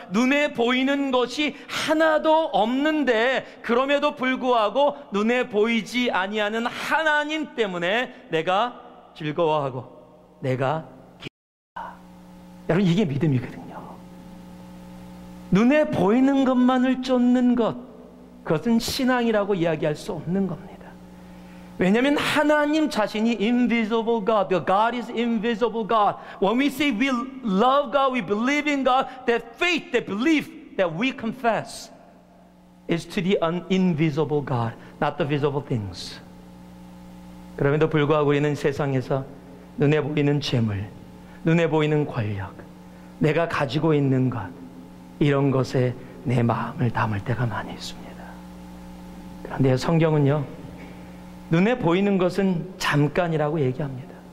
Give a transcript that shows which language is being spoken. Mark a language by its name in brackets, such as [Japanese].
[Korean] 눈에 보이는 것이 하나도 없는데 그럼에도 불구하고 눈에 보이지 아니하는 하나님 때문에 내가 즐거워하고 내가 기뻐한다. 여러분, 이게 믿음이거든요. 눈에 보이는 것만을 쫓는 것, 그것은 신앙이라고 이야기할 수 없는 겁니다. 왜냐하면 하나님 자신이 [English] invisible God, the God is invisible God. When we say we love God, we believe in God, that faith, that belief that we confess is to the invisible God, not the visible things. [Korean] 그럼에도 불구하고 우리는 세상에서 눈에 보이는 재물, 눈에 보이는 권력, 내가 가지고 있는 것, 이런 것에 내 마음을 담을 때가 많이 있습니다. 그런데 성경은요, 눈에 보이는 것은 잠깐이라고 얘기합니다.